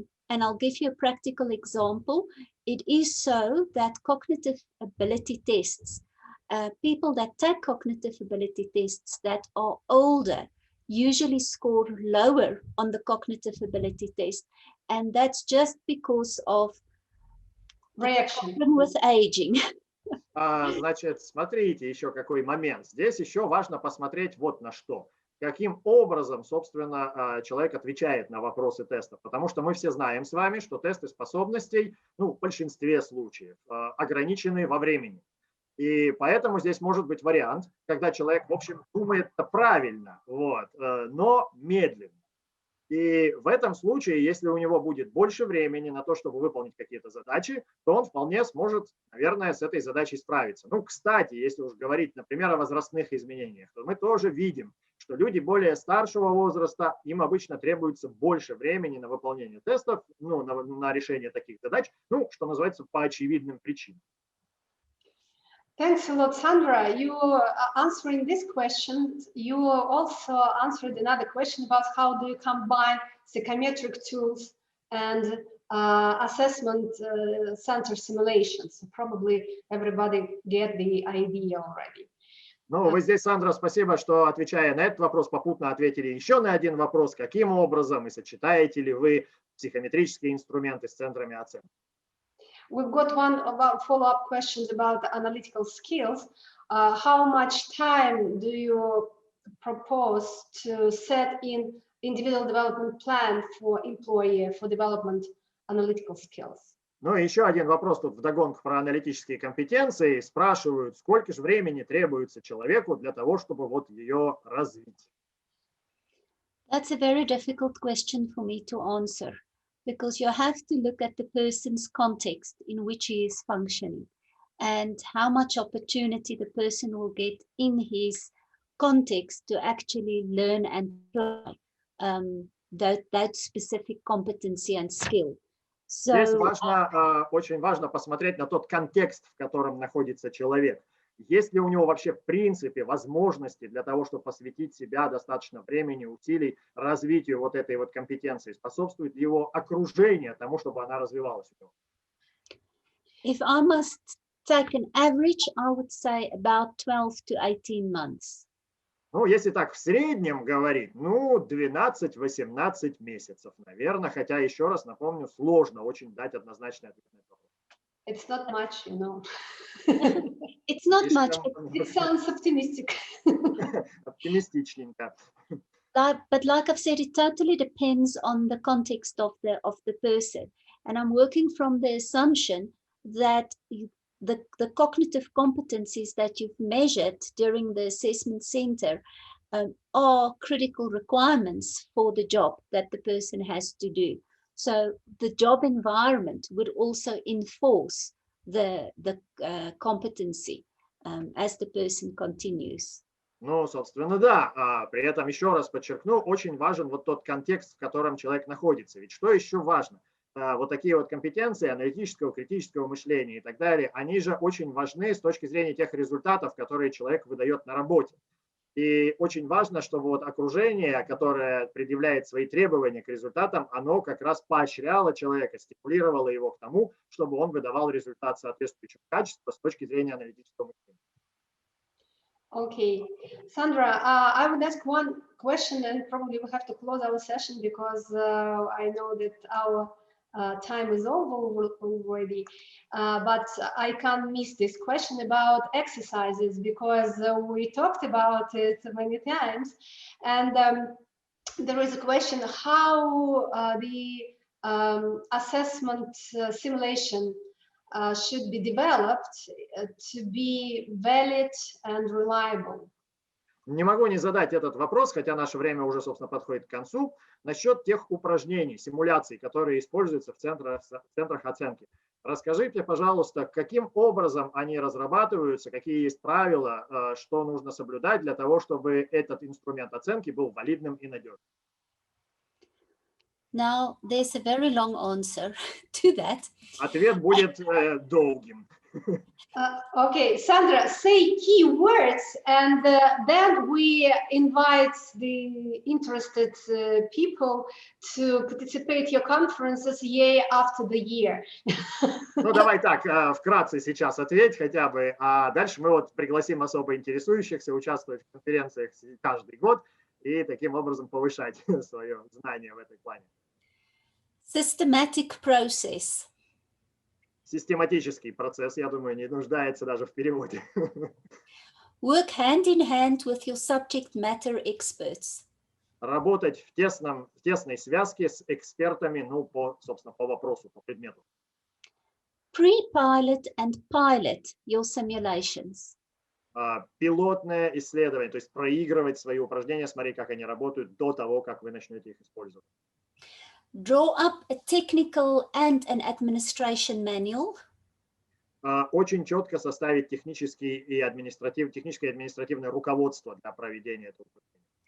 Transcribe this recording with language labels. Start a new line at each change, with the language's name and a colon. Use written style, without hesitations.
English: And I'll give you a practical example. It is so that cognitive ability tests, people that take cognitive ability tests that are older usually score lower on the cognitive ability test. And that's just because of Reaction with aging.
Russian: Значит, смотрите еще какой момент. Здесь еще важно посмотреть вот на что. Каким образом, собственно, человек отвечает на вопросы тестов. Потому что мы все знаем с вами, что тесты способностей, ну, в большинстве случаев, ограничены во времени. И поэтому здесь может быть вариант, когда человек, в общем, думает правильно, вот, но медленно. И в этом случае, если у него будет больше времени на то, чтобы выполнить какие-то задачи, то он вполне сможет, наверное, с этой задачей справиться. Ну, кстати, если уж говорить, например, о возрастных изменениях, то мы тоже видим, что люди более старшего возраста, им обычно требуется больше времени на выполнение тестов, ну, на решение таких задач, ну, что называется, по очевидным причинам.
English: Thanks a lot, Sandra. You answering this question, you also answered another question about how do you combine psychometric tools and assessment center simulations. So probably everybody get the idea already.
Russian: Ну, вы здесь, Сандра, спасибо, что, отвечая на этот вопрос, попутно ответили еще на один вопрос. Каким образом и сочетаете ли вы психометрические инструменты с центрами оценки?
English: We've got one follow-up questions about the analytical skills. How much time do you propose to set in individual development plan for employee for development analytical skills?
Russian: Ну и еще один вопрос тут вдогонку про аналитические компетенции. Спрашивают, сколько же времени требуется человеку для того, чтобы вот ее развить?
English: That's a very difficult question for me to answer, because you have to look at the person's context in which he is functioning and how much opportunity the person will get in his context to actually learn and apply that specific competency and skill.
Russian: Здесь важно, очень важно посмотреть на тот контекст, в котором находится человек. Есть ли у него вообще в принципе возможности для того, чтобы посвятить себя достаточно времени, усилий развитию вот этой вот компетенции? Способствует ли его окружение тому, чтобы она развивалась у него?
English: If I must take an average, I would say about 12 to 18 months.
Russian: Ну, если так в среднем говорить, ну, 12-18 месяцев, наверное, хотя, еще раз напомню, сложно очень дать однозначный ответ на этот вопрос.
English: It's not much, you know. It's not much, It sounds optimistic.
Russian: Оптимистичненько.
English: But like I've said, it totally depends on the context of the person. And I'm working from the assumption that the cognitive competencies that you've measured during the assessment center are critical requirements for the job that the person has to do. So the job environment would also enforce the competency as the person continues.
Russian: Ну, собственно, да. При этом, еще раз подчеркну, очень важен вот тот контекст, в котором человек находится. Ведь что еще важно? Вот такие вот компетенции аналитического, критического мышления и так далее, они же очень важны с точки зрения тех результатов, которые человек выдает на работе. И очень важно, чтобы вот окружение, которое предъявляет свои требования к результатам, оно как раз поощряло человека, стимулировало его к тому, чтобы он выдавал результат соответствующего качества с точки зрения аналитического мышления.
English: Okay, Sandra, I would ask one question, and probably we have to close our session because I know that our time is over already, but I can't miss this question about exercises because we talked about it many times, and there is a question how the assessment simulation should be developed to be valid and reliable.
Russian: Не могу не задать этот вопрос, хотя наше время уже, собственно, подходит к концу, насчет тех упражнений, симуляций, которые используются в центрах оценки. Расскажите, пожалуйста, каким образом они разрабатываются, какие есть правила, что нужно соблюдать для того, чтобы этот инструмент оценки был валидным и надежным.
English: Now, there's a very long answer to that.
Russian: Ответ будет долгим.
English: Okay, Sandra, say key words, and then we invite the interested people to participate in your conferences year after the year.
Russian: Ну, давай так, вкратце сейчас ответь хотя бы, а дальше мы вот пригласим особо интересующихся участвовать в конференциях каждый год и таким образом повышать свое знание в этой плане.
English: Systematic process.
Russian: Систематический процесс, я думаю, не нуждается даже в переводе.
English: Work hand in hand with your subject matter experts.
Russian: Работать в тесной связке с экспертами, ну, собственно, по вопросу, по предмету.
English: Pre-pilot and pilot your simulations.
Russian: Пилотное исследование, то есть проигрывать свои упражнения, смотреть, как они работают до того, как вы начнете их использовать.
English: Draw up a technical and an administration manual.
Russian: Очень четко составить техническое и административное руководство для проведения этого упражнения.